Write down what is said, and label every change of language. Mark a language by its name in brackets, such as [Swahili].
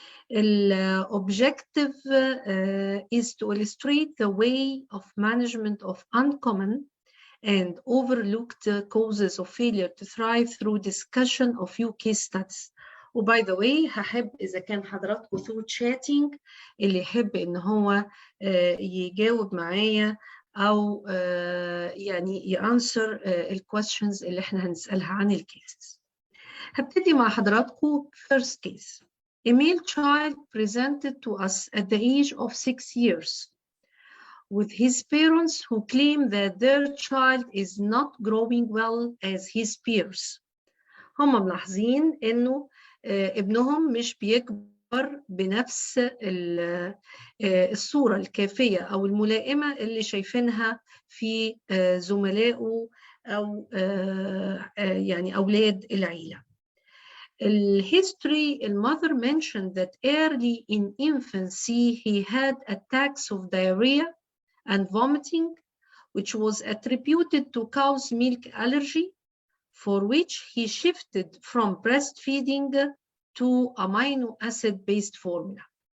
[English] The objective is to illustrate the way of management of uncommon and overlooked causes of failure to thrive through discussion of few case studies. وباي the way [Arabic] هحب اذا كان حضراتكم [English] through chatting [Arabic] اللي يحب ان هو يجاوب معايا او يعني [English] يانسر الكويستشنز [Arabic] اللي احنا هنسالها عن الكيسز. هبتدي مع حضراتكم [English] first case. A male child presented to us at the age of 6 years with his parents who claim that their child is not growing well as his peers. [Arabic] هم ملاحظين انه ابنهم مش بيكبر بنفس الصورة الكافية او الملائمة اللي شايفينها في زملائه او يعني اولاد العيلة. [English] الهيستوري المother mentioned that early in infancy he had attacks of diarrhea and vomiting, which was attributed to cow's milk allergy, for which he shifted from breastfeeding to amino acid-based formula.